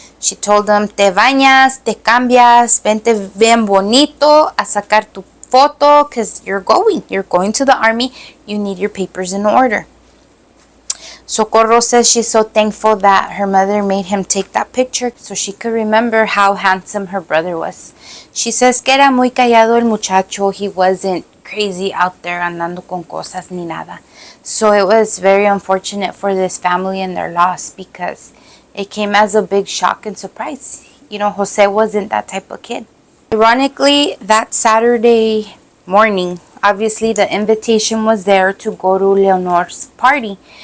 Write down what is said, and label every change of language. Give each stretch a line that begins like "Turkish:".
English: She told him,
Spanish: te bañas, te cambias, vente bien bonito a sacar tu foto,
English: because you're going to the army, you need your papers in order. Socorro says she's so thankful that her mother made him take that picture so she could remember how handsome her brother was. She says
Spanish: que era muy callado el muchacho.
English: He wasn't crazy out there
Spanish: andando con cosas ni nada.
English: So it was very unfortunate for this family and their loss because it came as a big shock and surprise. You know, Jose wasn't that type of kid. Ironically, that Saturday morning, obviously the invitation was there to go to Leonor's party.